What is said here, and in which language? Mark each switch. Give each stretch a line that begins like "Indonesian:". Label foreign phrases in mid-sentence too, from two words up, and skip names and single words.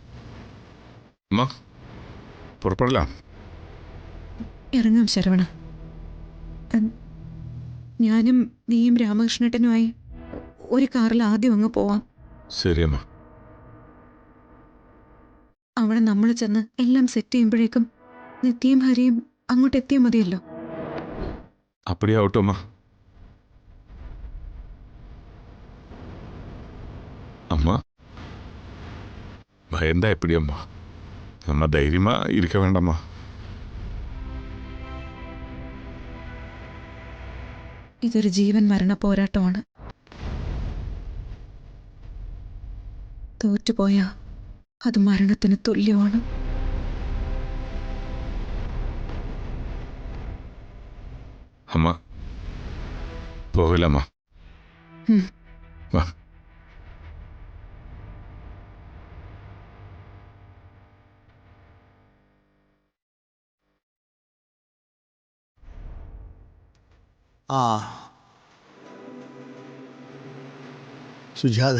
Malayalam: ഇറങ്ങാം ശരവണ. ഞാനും നീയും രാമകൃഷ്ണേട്ടനുമായി ഒരു കാറിൽ ആദ്യം അങ്ങ് പോവാം. ശരിയമ്മ. അവിടെ നമ്മൾ ചെന്ന് എല്ലാം സെറ്റ് ചെയ്യുമ്പോഴേക്കും നിത്യയും ഹരിയും അങ്ങോട്ട് എത്തിയാൽ മതിയല്ലോ.
Tamil: அப்படியாகட்டும் அம்மா. பயந்தா எப்படி அம்மா? நம்ம தைரியமா இருக்க வேண்டாமா?
Malayalam: ഇതൊരു ജീവൻ മരണ പോരാട്ടമാണ്. തോറ്റുപോയാ അത് മരണത്തിന് തുല്യമാണ്.
Tamil: அம்மா போகலாமா? வா.
Malayalam: ആ സുജാതെ,